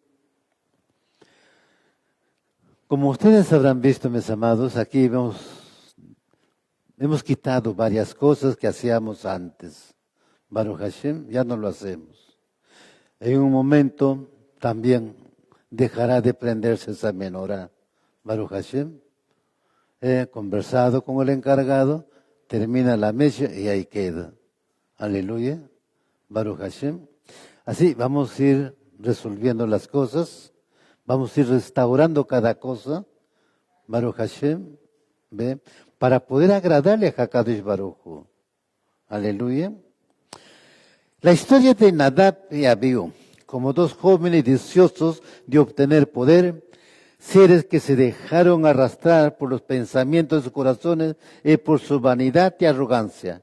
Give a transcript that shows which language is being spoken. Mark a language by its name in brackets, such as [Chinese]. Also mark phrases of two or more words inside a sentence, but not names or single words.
[Spanish] Como ustedes habrán visto, mis amados, aquí hemos quitado varias cosas que hacíamos antes. [Hebrew] ברוך השם, [Spanish] ya no lo hacemos. En un momento también dejará de prenderse esa menorá. [Hebrew] ברוך השם, [Spanish] he conversado con el encargado, termina la mecha y ahí queda. [Hebrew] Aleluya. ברוך השם. [Spanish] Así vamos a ir resolviendo las cosas, vamos a ir restaurando cada cosa. [Hebrew] ברוך השם, [Spanish] ¿ve? Para poder agradarle a [Hebrew] הקדוש ברוך הוא. [Spanish] Aleluya. La historia de Nadab y Abiú, como dos jóvenes deseosos de obtener poder, seres que se dejaron arrastrar por los pensamientos de sus corazones y por su vanidad y arrogancia.